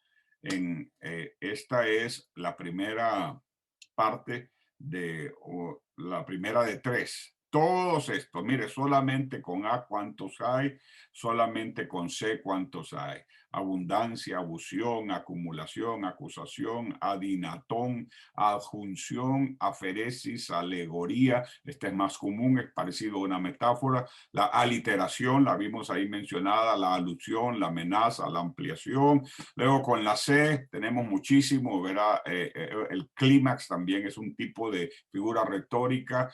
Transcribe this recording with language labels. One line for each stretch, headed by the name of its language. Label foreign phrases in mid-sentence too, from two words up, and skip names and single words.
Spanish: Esta es la primera parte la primera de tres. Todos estos, mire, solamente con A cuántos hay, solamente con C cuántos hay. Abundancia, abusión, acumulación, acusación, adinatón, adjunción, aferesis, alegoría. Este es más común, es parecido a una metáfora. La aliteración, la vimos ahí mencionada, la alusión, la amenaza, la ampliación. Luego con la C tenemos muchísimo, ¿verdad? El clímax también es un tipo de figura retórica.